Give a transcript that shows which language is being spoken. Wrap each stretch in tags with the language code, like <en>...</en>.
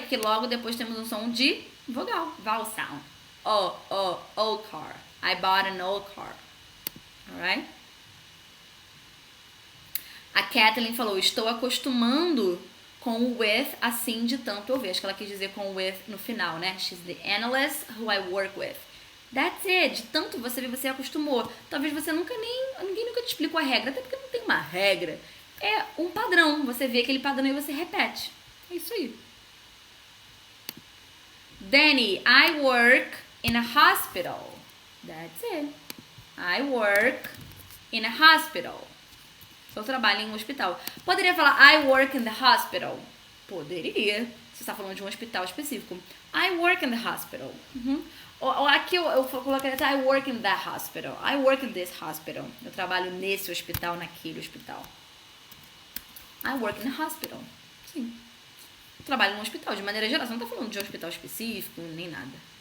<pt>Porque logo depois temos um som de vogal.</pt> <en>Vowel sound. Old car. I bought an old car. Alright?</en> <pt>A Kathleen falou, estou acostumando com o with, assim, de tanto ouvir. Acho que ela quis dizer com o with no final, né?</pt> <en>She's the analyst who I work with. That's it.</en> <pt>De tanto você ver, você acostumou. Talvez você ninguém nunca te explicou a regra, até porque não tem uma regra. É um padrão. Você vê aquele padrão e você repete. É isso aí.</pt> <en>Danny, I work in a hospital. That's it. I work in a hospital.</en> <pt>Eu trabalho em um hospital. Poderia falar</pt> <en>I work in the hospital?</en> <pt>Poderia. Você está falando de um hospital específico.</pt> <en>I work in the hospital. Ou aqui eu colocaria I work in that hospital. I work in this hospital.</en> <pt>Eu trabalho nesse hospital, naquele hospital.</pt> <en>I work in a hospital.</en> <pt>Sim. Eu trabalho num hospital. De maneira geral, você não está falando de um hospital específico, nem nada.</pt>